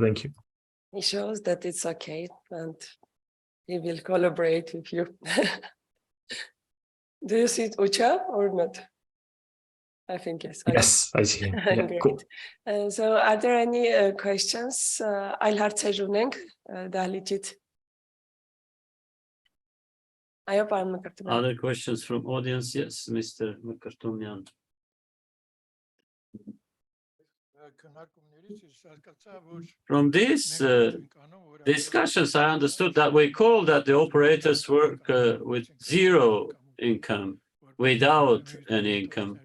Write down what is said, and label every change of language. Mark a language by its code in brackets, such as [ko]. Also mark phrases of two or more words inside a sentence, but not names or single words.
[en] Thank you. He shows that it's okay, and he will collaborate with you. Do you see Ucha or not? I think yes. Yes, I see him. Yeah, Great. cool. So are there any questions? [hy] Այլ հարցեր ունենք դահլիճից։ Այո, պարոն Մկրտումյան։ [en] Other questions from audience? Yes, Mr. Mkirtumyan. From these discussions, I understood that we call that the operators work with zero income, without any income.